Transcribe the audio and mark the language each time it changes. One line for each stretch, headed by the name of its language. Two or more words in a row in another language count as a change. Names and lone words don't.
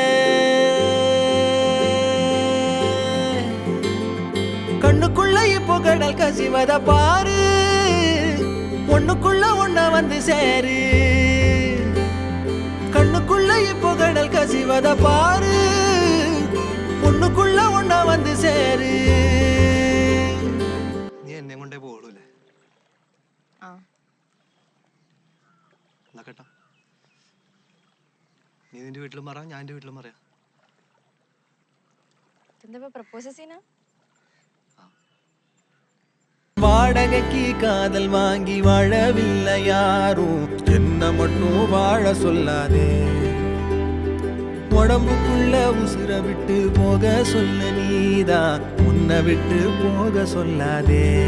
Tamil: கண்ணுக்குள்ள இப்போ கடல் கசிவத பாரு, ஒண்ணுக்குள்ள ஒண்ண வந்து சேரு. கண்ணுக்குள்ள இப்போ கடல் கசிவத பாரு, ஒண்ணுக்குள்ள ஒண்ண வந்து சேரு.
Malayalam: നീ എന്നെ കൊണ്ടേ പോളൂല്ലേ? എന്നാ കേട്ടാ, നീ നിന്റെ വീട്ടിലും പറയാം, ഞാൻ എന്റെ വീട്ടിലും പറയാം.
Tamil: வாடகைக்கு காதல் வாங்கி வாழவில்லை யாரும், என்ன மட்டும் வாழ சொல்லாதே. உடம்புக்குள்ள உசுர விட்டு போக சொல்ல நீதான், உன்னை விட்டு போக சொல்லாதே.